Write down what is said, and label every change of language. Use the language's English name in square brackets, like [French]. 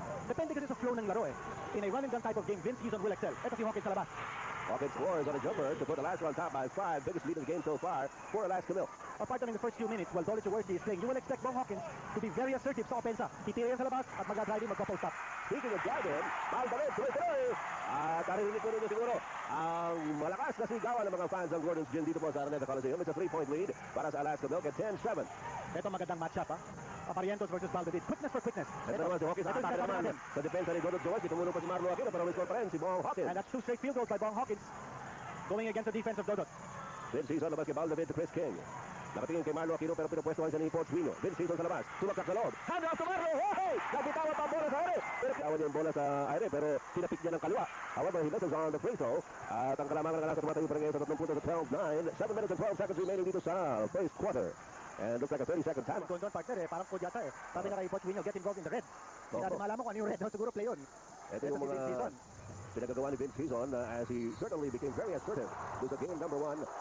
[Filipino] Depende kasi sa flow ng laro eh. [English] In a run and gun type of game, Vince Heaton will excel. [Filipino] Ito si Hawkins sa labas. [English] Hawkins scores on a jumper to put Alaska on top by 5. Biggest lead in the game so far for Alaska Milk. Partner, in the first few minutes, while Dodot Jaworski is playing, you will expect Bong Hawkins to be very assertive [Filipino] sa opensa. Titira yan sa labas at mag-driving, mag-post up. [English] Speaking of driving, Valdavid, [Filipino] tuloy-tuloy. At narinig ko rin siguro ang malakas na sigawan ng mga fans ng Gordon's Gin dito po sa Araneta Coliseum. [English] It's a 3-point lead [Filipino] para sa [English] Alaska Milk at 10-7. [Filipino] Ito magandang matchup ha. Barrientos versus Valdavid. [English] Quickness for quickness. [Filipino] Ito naman si Hawkins. Atake naman sa depensa ni Dodot Jaworski. Tumulong pa si Marlo Aquino pero may score pa rin si Bong Hawkins. [English] And that's 2 straight field goals by Bong Hawkins going against the defense of Dodot. [Filipino] Vince Heaton labas kay Valdavid to Chris King. Nakatingin kay Marlo Aquino pero pinupwestuhan siya ni Pochvinho. Vince Heaton sa labas. Tumakak sa loob. [English] Hand off to Marlo. [Filipino] Hey! Nagitawan pa ang bola sa aire. Pero kawan niya ang bola sa aire pero tinapik niya ng kaliwa. [English] However, he misses on the free throw. [Filipino] At ang kalamangan ng Alaska tumatayo pa rin ngayon sa 3 puntos at 12-9. [English] 7 minutes and 12 seconds remaining [Filipino] dito sa [English] first quarter. And looks like a 30-second time. [Filipino] Doon partner eh, parang code yata eh. Sabi nga kay Pochvinho, [English] get involved in the red. [Filipino] Hindi natin malaman kung ano yung red. Siguro play yun. Ito yung mga pinagagawa ni [English] Vince Heaton as he certainly became very assertive to the game number 1.